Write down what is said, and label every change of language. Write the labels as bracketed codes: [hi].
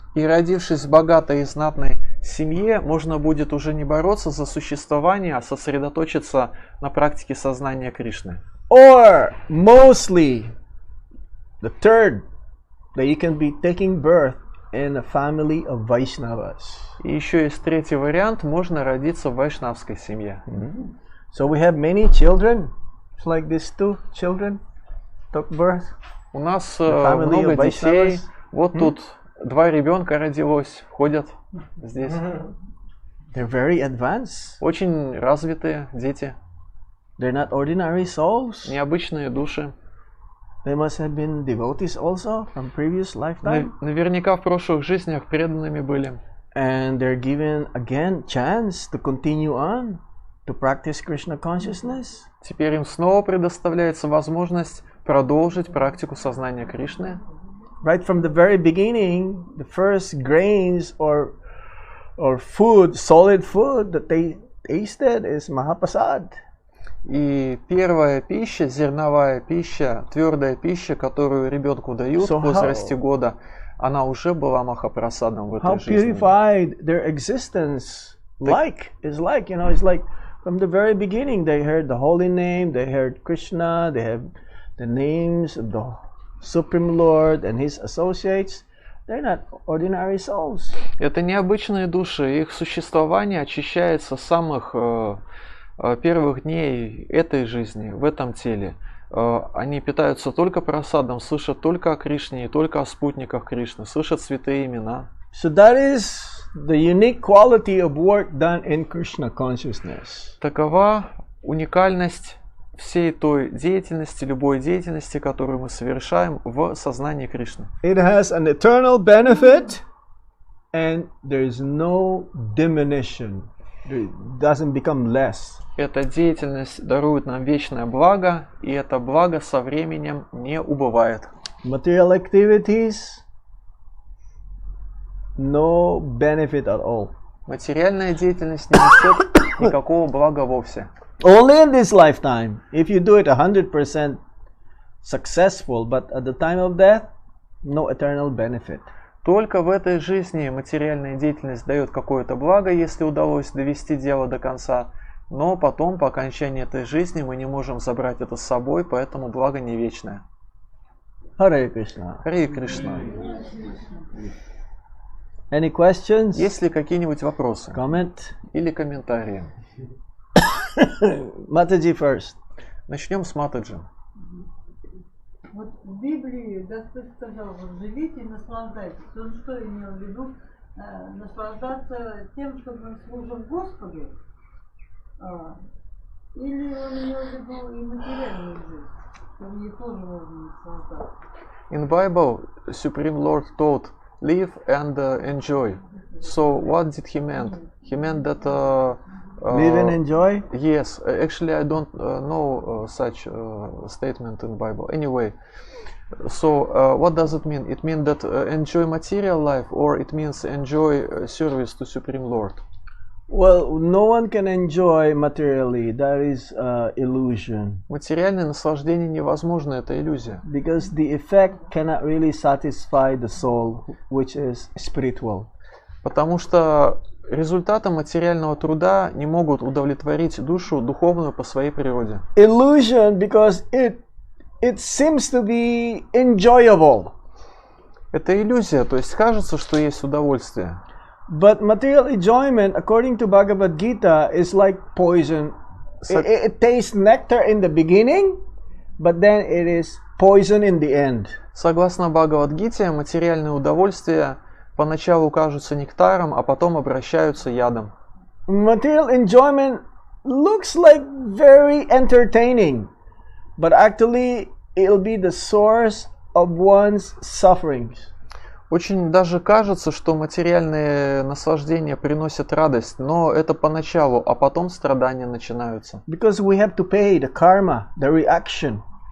[ru] И родившись в богатой и знатной семье, можно будет уже не бороться за существование, а сосредоточиться на практике сознания Кришны. [en] Or mostly, the third, that you can be taking birth in a family of Vaishnavas. [ru] И еще есть третий вариант, можно родиться в вайшнавской семье. [en] So we have many children, it's like these two children took birth. [ru] У нас [en] family [ru] много [en] of [ru] детей. [en] Vaishnavas. [ru] Вот тут 2 ребенка родилось, ходят здесь. [en] They're very advanced. [ru] Очень развитые дети, [en] They're not ordinary souls. [ru] необычные души. [en] They must have been devotees also from previous lifetime. [ru] Наверняка в прошлых жизнях преданными были. [en] And they're given again chance to continue on to practice Krishna consciousness. [ru] Теперь им снова предоставляется возможность продолжить практику сознания Кришны. [en] Right from the very beginning, the first grains or food, solid food that they tasted is Mahaprasad. [ru] И первая пища, зерновая пища, твердая пища, которую ребенку дают в возрасте года, она уже была махапрасадом в этой [en] How [ru] жизни. [en] purified their existence is like, you know, it's like from the very beginning they heard the holy name, they heard Krishna, they have the names of the Supreme Lord and His associates. They're not ordinary souls. [ru] Это необычные души, их существование очищается с самых первых дней этой жизни, в этом теле. Они питаются только прасадом, слышат только о Кришне и только о спутниках Кришны, слышат святые имена. [en] So that is the unique quality of work done in Krishna consciousness. [ru] Такова уникальность всей той деятельности, любой деятельности, которую мы совершаем в сознании Кришны. [en] It has an eternal benefit and there is no diminution. It doesn't become less. [ru] Эта деятельность дарует нам вечное благо, и это благо со временем не убывает. [en] Material activities, no benefit at all. [ru] Материальная деятельность не несет никакого блага вовсе. [en] Only in this lifetime. If you do it 100% successful, but at the time of death, no eternal benefit. [ru] Только в этой жизни материальная деятельность дает какое-то благо, если удалось довести дело до конца, но потом, по окончании этой жизни, мы не можем забрать это с собой, поэтому благо не вечное. [en] Hare Krishna. [ru] Харе Кришна. [en] Any questions? [ru] Есть ли какие-нибудь вопросы [en] Comment? [ru] или комментарии? [en] Mataji first. [ru] Начнем с Матаджи. Вот в Библии Господь сказал, вот живите и наслаждайтесь. Он что имел в виду? Наслаждаться тем, что мы служим Господу, Или он имел в виду и материальную жизнь, что в ней тоже можно наслаждаться? [en] In Bible, Supreme Lord taught, live and enjoy. So what did he meant? He meant that Live and enjoy. yes, actually I don't know such statement in Bible. Anyway, so what does it mean? It means that enjoy material life, or it means enjoy service to Supreme Lord. Well, no one can enjoy materially. That is illusion. [ru] Материальное наслаждение невозможно, это иллюзия. [en] Because the effect cannot really satisfy the soul, which is spiritual. [ru] Потому что результаты материального труда не могут удовлетворить душу духовную по своей природе. [en] Illusion because it seems to be enjoyable. [ru] Это иллюзия, то есть кажется, что есть удовольствие. [en] But material enjoyment, according to Bhagavad Gita, is like poison. It tastes nectar in the beginning, but then it is poison in the end. [ru] Согласно Бхагавад-гите, материальные удовольствия поначалу кажутся нектаром, а потом обращаются ядом. [en] Material enjoyment looks like very entertaining, but actually it'll be the source of one's sufferings. [ru] Очень даже кажется, что материальные наслаждения приносят радость, но это поначалу, а потом страдания начинаются. [en] Because we have to pay the karma, the reaction.